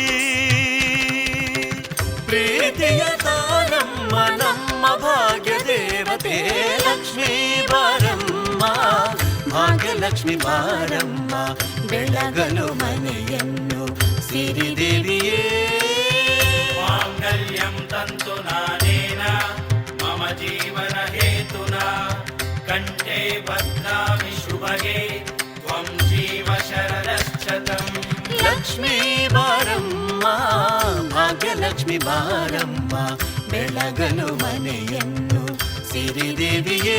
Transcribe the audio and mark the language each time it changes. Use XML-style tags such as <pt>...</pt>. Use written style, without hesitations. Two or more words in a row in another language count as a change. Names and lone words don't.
<kn>ಪ್ರೀತಿಯ ತಾನಮ್ಮ ನಮ್ಮ ಭಾಗ್ಯ ದೇವತೆ ಲಕ್ಷ್ಮೀ ಬಾರಮ್ಮ. ಭಾಗ್ಯಲಕ್ಷ್ಮಿ ಬಾರಮ್ಮ, ಬೆಳಗಲು ಮನೆಯನ್ನು ಸಿರಿದೇವಿಯೇ.</kn> <sa>माङ्गल्यं तन्तु नानेन मम जीवन हेतुना कण्ठे बध्नामि शुभगे त्वं जीव शरदश्शतम्.</sa> <kn>ಲಕ್ಷ್ಮೀ ಬಾರಮ್ಮ, ಭಾಗ್ಯಲಕ್ಷ್ಮಿ ಬಾರಮ್ಮ, ಬೆಳಗಲು ಮನೆಯನ್ನು ಸಿರಿದೇವಿಯೇ.</kn>